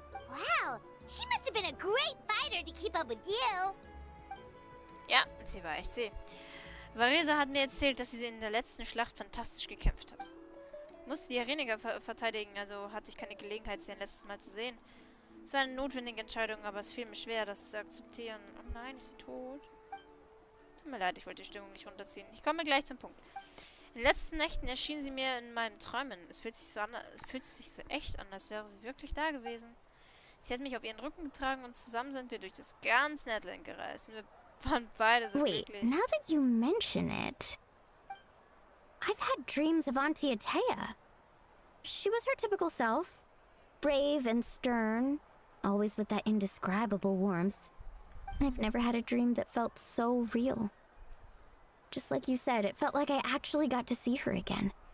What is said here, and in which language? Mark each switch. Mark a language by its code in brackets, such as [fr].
[en] Wow, she must have been a great fighter to keep up with you. [de] Ja, sie war echt zäh. Varesa hat mir erzählt, dass sie in der letzten Schlacht fantastisch gekämpft hat. Musste die Arena verteidigen, also hatte ich keine Gelegenheit, sie ein letztes Mal zu sehen. Es war eine notwendige Entscheidung, aber es fiel mir schwer, das zu akzeptieren. Oh nein, ist sie tot? Tut mir leid, ich wollte die Stimmung nicht runterziehen. Ich komme gleich zum Punkt. In den letzten Nächten erschien sie mir in meinen Träumen. Es fühlt sich so echt an, als wäre sie wirklich da gewesen. Sie hat mich auf ihren Rücken getragen und zusammen sind wir durch das ganze Netland gereist. Und wir waren beide so [en] Wait, [de] glücklich. [en] now that you mention it, I've had dreams of Auntie Atea. She was her typical self, brave and stern, always with that indescribable warmth. I've never had a dream that felt so real. Just like you said, it felt like I actually got to see her again.